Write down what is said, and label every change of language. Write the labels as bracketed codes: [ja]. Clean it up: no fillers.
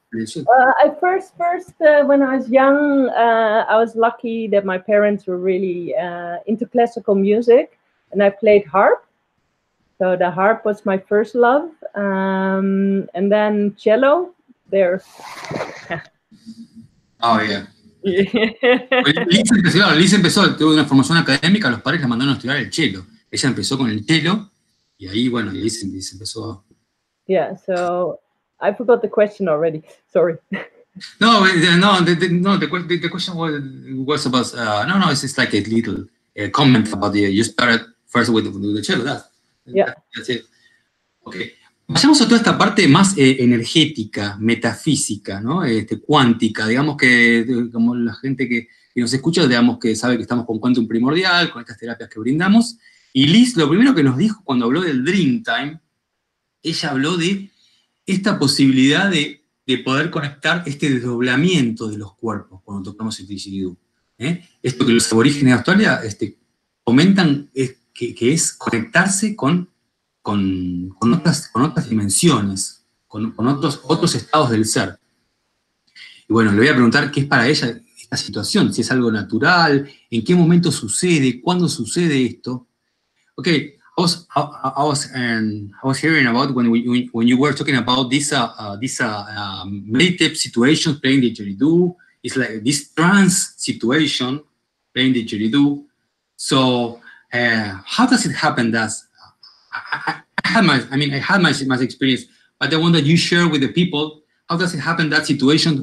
[en] I first when I was young, I was lucky that my parents were really into classical music, and I played harp. So the harp was my first love, and then cello. There. Oh, yeah. [es] Liz empezó, tuvo una formación académica, los padres la mandaron a estudiar el cello. Ella empezó con el cello, y ahí, bueno, Liz empezó. [en] Yeah, so I forgot the question already. Sorry. No, the question was about, no, it's just like a little comment about you started first with the cello, that's it. Okay. [es] Vayamos a toda esta parte más energética, metafísica, ¿no? Cuántica, digamos que, como la gente que nos escucha, digamos que sabe que estamos con Quantum Primordial, con estas terapias que brindamos, y Liz, lo primero que nos dijo cuando habló del DreamTime, ella habló de esta posibilidad de poder conectar este desdoblamiento de los cuerpos cuando tocamos el didgeridoo. Esto que los aborígenes de Australia comentan que es conectarse con otras dimensiones, con otros estados del ser. Y bueno, le voy a preguntar qué es para ella esta situación, si es algo natural, en qué momento sucede, cuándo sucede esto. [en] Okay, I was hearing about when you were talking about this meditative situation playing the didgeridoo. It's like this trance situation playing the didgeridoo. So how does it happen? I had my experience, but the one that you share with the people, how does it happen, that situation?